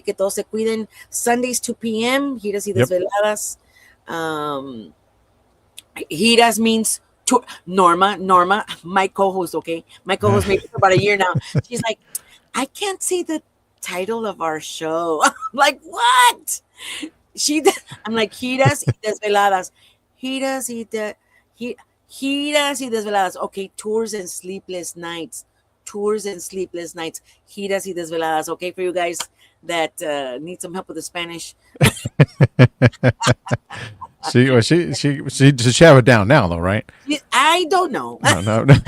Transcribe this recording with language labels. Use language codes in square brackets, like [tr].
[es] Que todos se cuiden. [en] Sundays 2 p.m. [es] Giras y [en] Yep. [es] desveladas. [en] Giras means tour. Norma, my co-host. Okay, my co-host maybe for about a year now. She's like, I can't say the title of our show. I'm like, what? I'm like, giras y desveladas. [es] Giras y giras y desveladas. [en] Okay, tours and sleepless nights. Tours and sleepless nights. Giras y desveladas. Okay, for you guys that need some help with the Spanish. Does she have it down now though, right? I don't know. No.